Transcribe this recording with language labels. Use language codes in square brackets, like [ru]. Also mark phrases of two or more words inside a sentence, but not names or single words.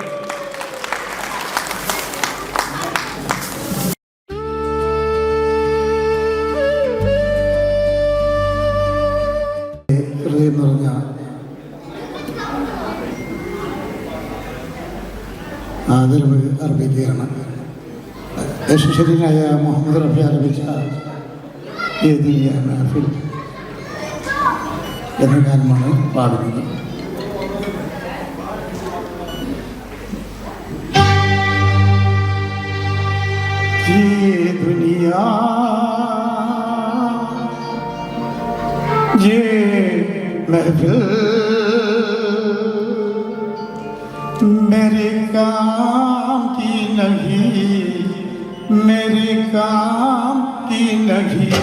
[ml] ഹൃദയം നിറഞ്ഞ ആദരവ് അർപ്പിക്കുകയാണ്. യശസ്വരനായ മുഹമ്മദ് റഫി ആലപിച്ച യേ ദുനിയ മഹ്ഫിൽ എന്ന ഗാനമാണ് പാടുന്നത്. [hi] ये दुनिया ये महफिल मेरे काम की नहीं, मेरे काम की नहीं.